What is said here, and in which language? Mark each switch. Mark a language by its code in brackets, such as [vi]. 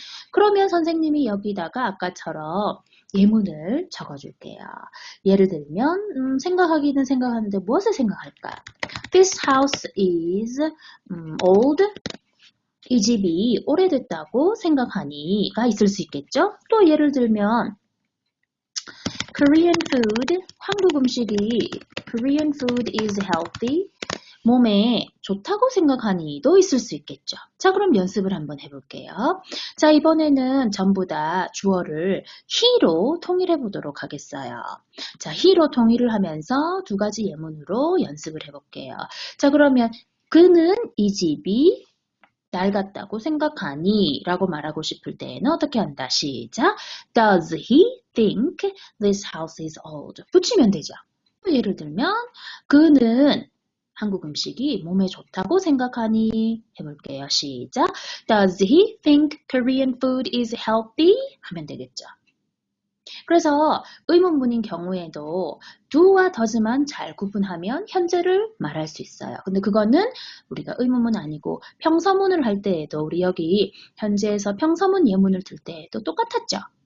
[ko] 그러면 선생님이 여기다가 아까처럼 예문을 적어줄게요. 예를 들면 생각하기는 생각하는데 무엇을 생각할까? [en] This house is old. [ko] 이 집이 오래됐다고 생각하니가 있을 수 있겠죠? 또 예를 들면 [en] Korean food, [ko] 한국 음식이 [en] Korean food is healthy. [ko] 몸에 좋다고 생각하니도 있을 수 있겠죠. 자, 그럼 연습을 한번 해볼게요. 자, 이번에는 전부 다 주어를 he로 통일해 보도록 하겠어요. 자, he로 통일을 하면서 두 가지 예문으로 연습을 해볼게요. 자, 그러면 그는 이 집이 낡았다고 생각하니 라고 말하고 싶을 때는 어떻게 한다? 시작! [en] Does he think this house is old? [ko] 붙이면 되죠. 예를 들면 그는 한국 음식이 몸에 좋다고 생각하니 해볼게요. 시작! [en] Does he think Korean food is healthy? [ko] 하면 되겠죠. 그래서 의문문인 경우에도 do와 does만 잘 구분하면 현재를 말할 수 있어요. 근데 그거는 우리가 의문문 아니고 평서문을 할 때에도 우리 여기 현재에서 평서문 예문을 들 때에도 똑같았죠.